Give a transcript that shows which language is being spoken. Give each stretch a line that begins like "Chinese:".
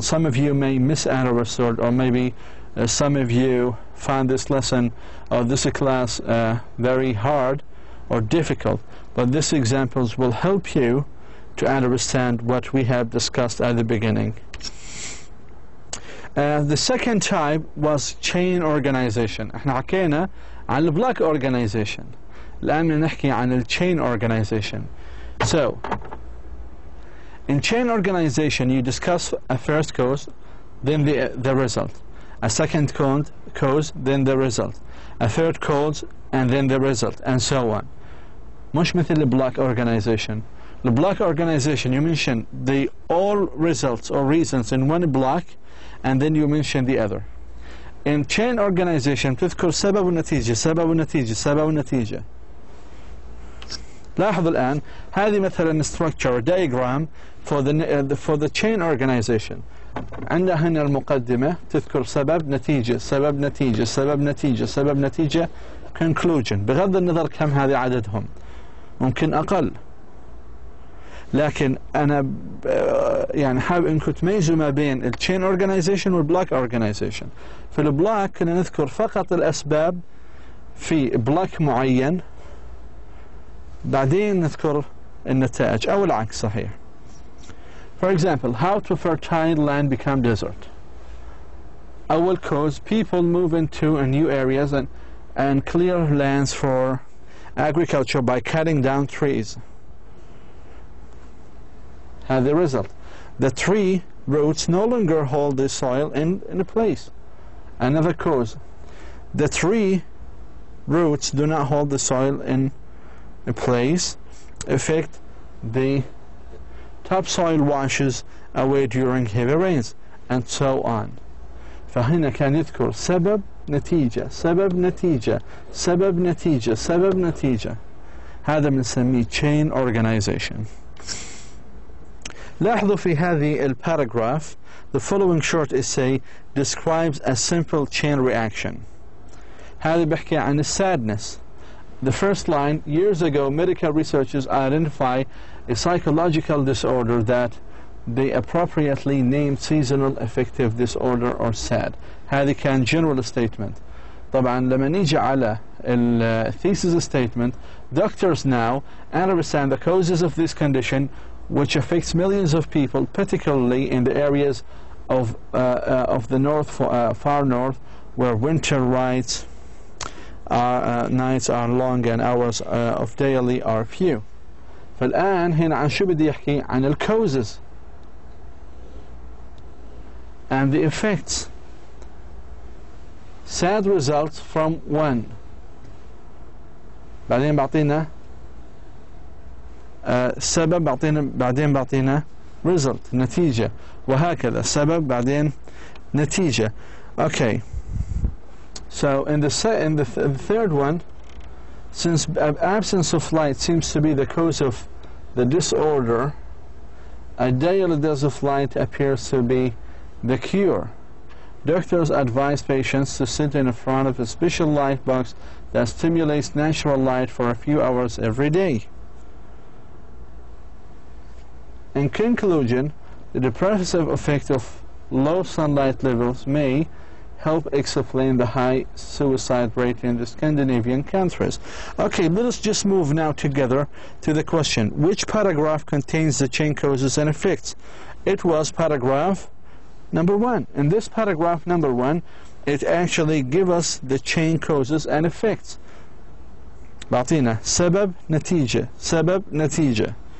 English: Some of you may misunderstood, or maybe some of you find this lesson or this class very hard or difficult, but these examples will help you to understand what we have discussed at the beginning. The second type was chain organization.
Arabic: احنا حكينا عن block organization، الآن نحكي عن chain organization.
English: So in chain organization you discuss a first cause, then the result, a second cause, then the result, a third cause, and then the result, and so on.
Arabic: مش مثل
English: block organization. The block organization, you mention the all results or reasons in one block, and then you mention the other. In chain organization
Arabic: تذكر سبب ونتيجة، سبب ونتيجة، سبب ونتيجة. لاحظوا الآن هذه مثلا
English: structure diagram for the chain organization.
Arabic: عندنا هنا المقدمة تذكر سبب نتيجة سبب نتيجة سبب نتيجة سبب نتيجة conclusion. بغض النظر كم هذه عددهم، ممكن أقل، لكن أنا يعني حابب أنكم تميزوا ما بين الchain organization والبلوك organization. في البلوك كنا نذكر فقط الأسباب في بلوك معين، بعدين نذكر النتائج أو العكس صحيح.
English: For example, how to fertile land become desert.
Arabic: أول
English: cause, people move into new areas and clear lands for agriculture by cutting down trees. And the result, the tree roots no longer hold the soil in a place. Another cause, the tree roots do not hold the soil in a place, affect the topsoil washes away during heavy rains, and so on.
Arabic: فهنا كان يذكر سبب نتيجة سبب نتيجة سبب نتيجة سبب نتيجة. هذا بنسميه
English: chain organization.
Arabic: لاحظوا في هذه الباراجراف
English: the following short essay describes a simple chain reaction.
Arabic: هذا بيحكي عن الsadness.
English: The first line, years ago medical researchers identified a psychological disorder that they appropriately named seasonal affective disorder or SAD.
Arabic: هذه كان
English: general statement.
Arabic: طبعا لما نيجي على
English: thesis statement, doctors now understand the causes of this condition which affects millions of people, particularly in the areas of the north, far north, where winter nights are long and hours of daily are few.
Arabic: فالآن هنا عن شو بدي يحكي؟ عن ال
English: causes and the effects. Sad results from when.
Arabic: بعدين بعطينا سبب، بعدين بعطينا result نتيجة، وهكذا سبب بعدين نتيجة.
English: Okay. So in the third one, since absence of light seems to be the cause of the disorder, a daily dose of light appears to be the cure. Doctors advise patients to sit in front of a special light box that stimulates natural light for a few hours every day. In conclusion, the depressive effect of low sunlight levels may help explain the high suicide rate in the Scandinavian countries. Okay, let us just move now together to the question. Which paragraph contains the chain causes and effects? It was paragraph number 1. In this paragraph number 1, it actually gives us the chain causes and effects.
Arabic: بعطينا سبب نتيجة سبب نتيجة.